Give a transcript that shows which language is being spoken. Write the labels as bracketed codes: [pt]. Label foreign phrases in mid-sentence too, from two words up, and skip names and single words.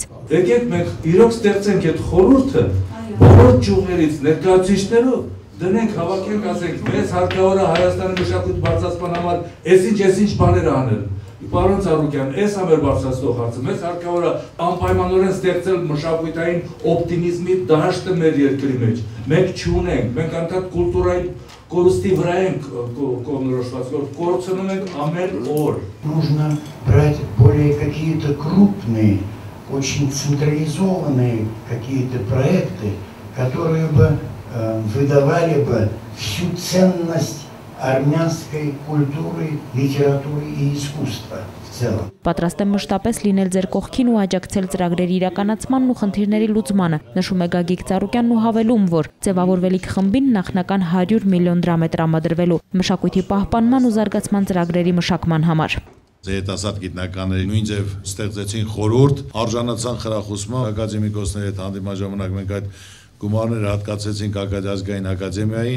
[hy] Եկեք մենք իրոք ստեղծենք այդ խորհուրդը բոլոր ճյուղերից ներկայացուցիչներով դնենք, հավաքենք, ասենք, մեզ հարկավոր է Հայաստանի մշակույթի բարձրացման համար այսինչ բաներ անել։ Պարոն Ծառուկյան, այս է մեր բարձրացնող հարցը, մեզ հարկավոր է անպայմանորեն ստեղծել մշակութային օպտիմիզմի դաշտը մեր երկրի մեջ։ Մենք չունենք, մենք անդադ կուլտուրայի կորստի վրա ենք կողմնորոշված, որ կորցնում ենք ամեն օր։ [ru] Нужно брать более какие-то крупные, очень централизованные какие-то проекты, которые бы выдавали бы всю ценность армянской культуры, литературы и искусства в целом. [hy] Պատրաստ եմ մշտապես լինել ձեր կողքին ու աջակցել ծրագրերի իրականացմանն ու խնդիրների լուծմանը, նշում է Գագիկ Ծառուկյանն ու հավելում, որ ձևավորվելիք խմբին նախնական 100 միլիոն դրամ է տրամադրվելու մշակույթի պահպանման ու զարգացման ծրագրերի մշակման համար։ Երիտասարդ գիտնականների նույն ձև ստեղծեցին խորհուրդ, արժանացան խրախուսման, ակադեմիկոսների հետ հանդիպման ժամանակ մենք այդ գումարները հատկացեցինք ազգային ակադեմիային,